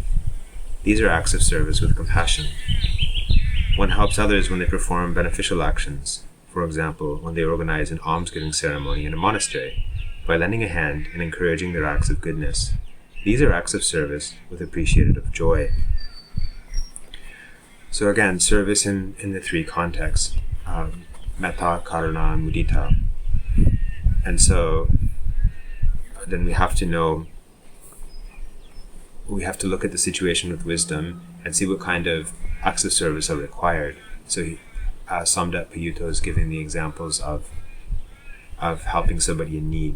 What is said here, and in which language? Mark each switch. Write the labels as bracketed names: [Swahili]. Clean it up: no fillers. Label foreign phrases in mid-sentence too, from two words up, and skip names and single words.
[English] These are acts of service with compassion. One helps others when they perform beneficial actions, for example, when they organize an almsgiving ceremony in a monastery, by lending a hand and encouraging their acts of goodness. These are acts of service with appreciative joy. So again, service in the three contexts, [Pali] metta, karuna, and mudita. [English] And so then we have to look at the situation with wisdom and see what kind of acts of service are required. So Samda Payuto is giving the examples of helping somebody in need.